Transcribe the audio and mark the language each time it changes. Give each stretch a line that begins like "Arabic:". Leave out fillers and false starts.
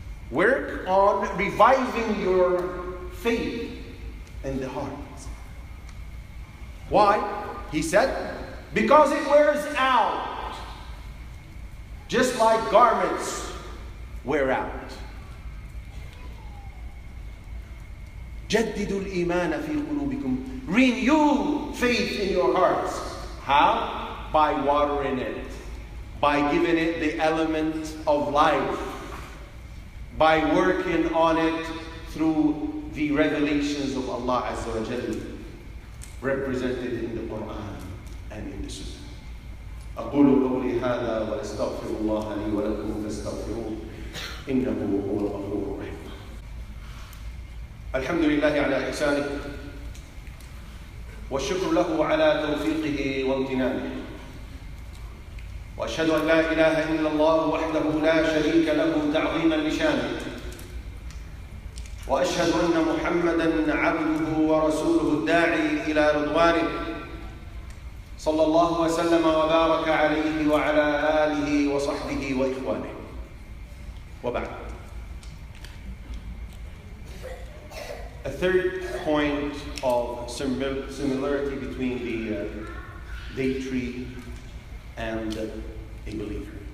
English: Work on reviving your faith in the heart. Why? He said, because it wears out, just like garments wear out.
Arabic: جددوا الإيمان في قلوبكم.
English: Renew faith in your hearts. How? By watering it. By giving it the element of life. By working on it through the revelations of Allah Azza wa Jalla, represented in the Quran and in the Sunnah.
Arabic: أقول قولي هذا وأستغفر الله لي ولكم فاستغفروه إنه هو الغفور الرحيم. الحمد لله على إحسانه والشكر له على توفيقه وامتنانه وأشهد أن لا إله إلا الله وحده لا شريك له تعظيما لشانه وأشهد أن محمدا عبده ورسوله الداعي إلى رضوانه صلى الله وسلم وبارك عليه وعلى آله وصحبه وإخوانه وبعد.
English: A third point of similarity between the date tree and a believer.